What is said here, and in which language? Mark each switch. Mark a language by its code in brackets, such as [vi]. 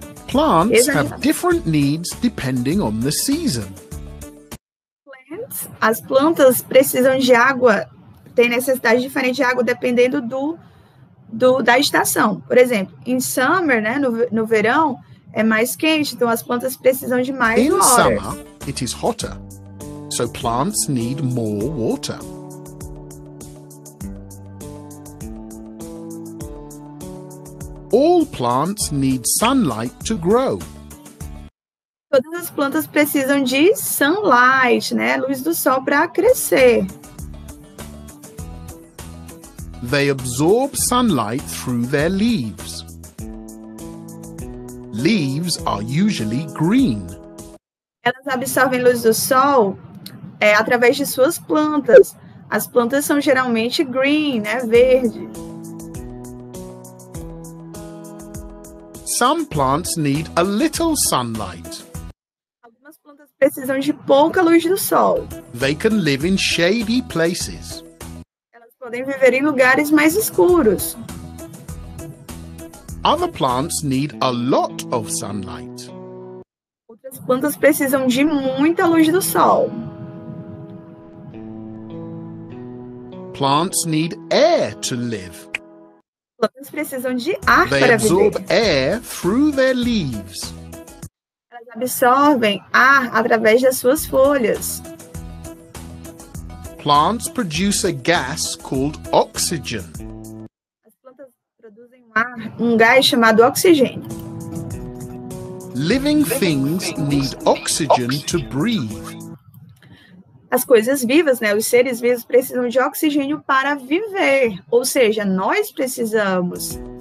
[en] Plants have different needs depending on the season. [pt] As plantas precisam de água, tem necessidade diferente de água dependendo da estação. Por exemplo, em summer, né, no verão, é mais quente, então as plantas precisam de mais [en] In water. summer, it is hotter, so plants need more water. All plants need sunlight to grow. [pt] Todas as plantas precisam de sunlight, né? Luz do sol para crescer. [en] They absorb sunlight through their leaves. Leaves are usually green. [pt] Elas absorvem luz do sol através de suas plantas. As plantas são geralmente green, né? Verde. [en] Some plants need a little sunlight. [pt] Algumas plantas precisam de pouca luz do sol. [en] They can live in shady places. [pt] Elas podem viver em lugares mais escuros. [en] Other plants need a lot of sunlight. [pt] Outras plantas precisam de muita luz do sol. [en] Plants need air to live. [pt] Plantas precisam de ar [en] They [pt] para [en] absorb [pt] viver. [en] air through their leaves. [pt] Elas absorvem ar através das suas folhas. [en] Plants produce a gas called oxygen. [pt] As plantas produzem um gás chamado oxigênio. [en] Living things need oxygen to breathe. [pt] As coisas vivas, né, os seres vivos precisam de oxigênio para viver, ou seja, nós precisamos.